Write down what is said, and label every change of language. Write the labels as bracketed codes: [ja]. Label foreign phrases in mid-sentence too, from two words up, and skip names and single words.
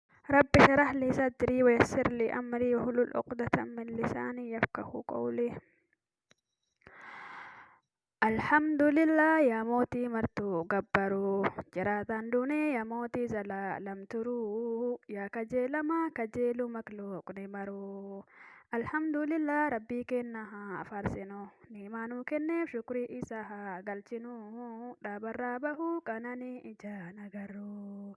[ar] رب اشرح لي صدري ويسر لي أمري واحلل عقدة من لساني يفقه قولي. [om] Alhamdulillah ya moti martu gabbaru jiraatan duunee ya mootii zalaalam turuu yaa kajeelama kajeelu makluuqni maruu. Alhamdulillah rabbii kenna haa faarsinu niimaanuu kenneef shukrii isa haa galchinu dhaabarraa bahuu qananii ijaan agarru.